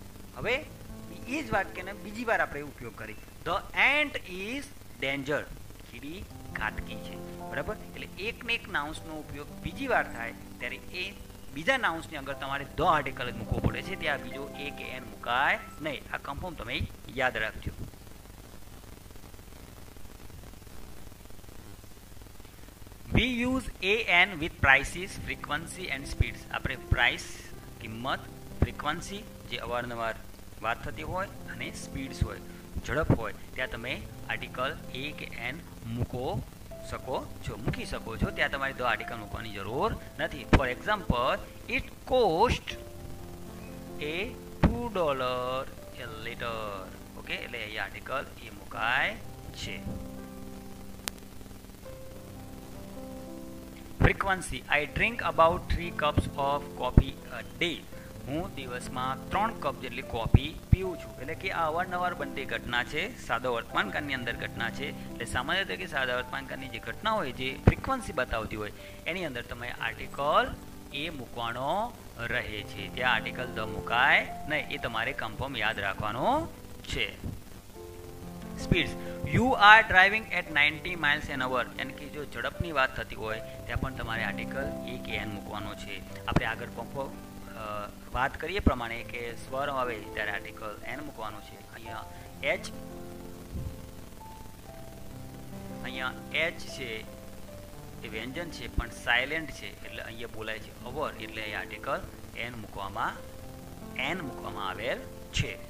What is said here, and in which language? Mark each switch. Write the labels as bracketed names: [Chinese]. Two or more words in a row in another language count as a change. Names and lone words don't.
[Gujarati] હવે એ જ વાક્યને બીજી વાર આપણે ઉપયોગ કરી, [English] the ant is danger. [Gujarati] કીડી ઘાતકી છે, બરાબર. એટલે એક ને એક નાઉન્સનો ઉપયોગ બીજી વાર થાય ત્યારે એ બીજા નાઉન્સની આગળ તમારે [English] the article [Gujarati] જ મૂકવો પડે છે, ત્યાં બીજો એ કે એન મુકાય નહીં. આ કન્ફર્મ તમે યાદ રાખજો. [English] We use AN with prices, frequency and speeds. [Gujarati] આપણે પ્રાઇસ, કિંમત, ફ્રીક્વન્સી જે અવારનવાર વાત થતી હોય અને સ્પીડ્સ હોય, ઝડપ હોય, ત્યાં તમે [English] article a [Gujarati] કે એન મૂકી શકો છો. ત્યાં તમારે [English] the article [Gujarati] મૂકવાની જરૂર નથી. [English] For example, it cost a $2 a liter. [Gujarati] ઓકે, એટલે એ [English] article a [Gujarati] મુકાય છે. ફ્રીક્વન્સી, [English] I drink about 3 cups of coffee a day. [Gujarati] હું દિવસમાં 3 કપ જેટલી કોફી પીઉં છું. એટલે કે આ અવારનવાર બનતી ઘટના છે, સાદા વર્તમાનકાળની અંદર ઘટના છે. એટલે સામાન્ય રીતે કે સાદા વર્તમાનકાળની જે ઘટના હોય, જે ફ્રીક્વન્સી બતાવતી હોય, એની અંદર તમે [English] article a [Gujarati] મૂકવાનો રહે છે. ત્યાં [English] article the [Gujarati] મુકાય નહીં, એ તમારે કન્ફર્મ યાદ રાખવાનો છે. [English] Speeds, you are driving at 90 miles an hour, [Gujarati] યાની કે જો ઝડપની વાત થતી હોય ત્યાં પણ તમારે [English] article a [Gujarati] કે એન મૂકવાનો છે. આપણે આગળ વાત કરીએ પ્રમાણે કે સ્વર આવે ત્યારે [English] article an [Gujarati] મૂકવાનું છે. અહીંયા એચ છે એ વ્યંજન છે પણ સાયલેન્ટ છે, એટલે અહીંયા બોલાય છે અવર, એટલે અહીંયા [English] article an [Gujarati] મૂકવામાં આવેલ છે.